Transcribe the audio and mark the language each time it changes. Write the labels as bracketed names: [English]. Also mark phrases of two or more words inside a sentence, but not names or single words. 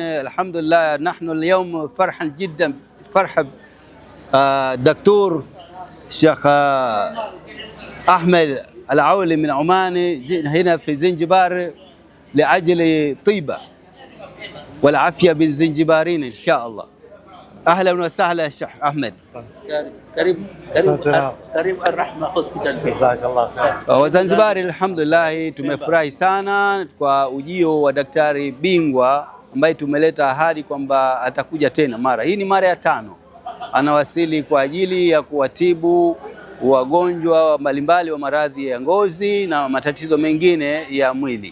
[Arabic] الحمد لله نحن اليوم فرحا جدا فرحة دكتور الشيخ أحمد العولي من عمان. جئنا هنا في زنجبار لأجل طيبة والعافية بالزنجبارين إن شاء الله. أهلا وسهلا يا شيخ أحمد. [Swahili] Karibu Ar-Rahma Hospital. [Arabic] جزاك الله خير. [Swahili] Wazanzibari alhamdulillah tumefurahi sana kwa ujio wa daktari bingwa ambaye tumeleta ahadi kwamba atakuja tena mara. Hii ni mara ya 5. Anawasili kwa ajili ya kuwatibu wagonjwa mbalimbali wa maradhi ya ngozi na matatizo mengine ya mwili.